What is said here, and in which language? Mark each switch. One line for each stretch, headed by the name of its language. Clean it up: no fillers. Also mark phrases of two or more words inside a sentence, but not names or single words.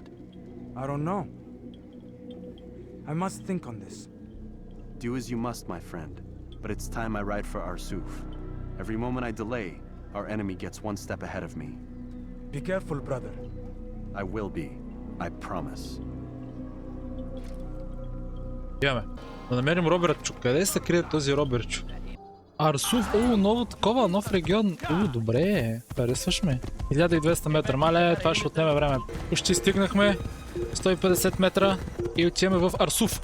English: I don't know. I must think on this. Do as you must, my friend. But it's time I ride for Arsuf. Every moment I delay, our enemy gets one step ahead of me. Be careful, brother. I will be. I promise.
Bulgarian: Имаме. Да намерим Робертчо. Къде се крие този Робертчо? Арсуф, ново такова, нов регион. Добре, харесваш ме. 1200 метра, мале, това ще отнеме време. Почти стигнахме 150 метра и отиваме в Арсуф.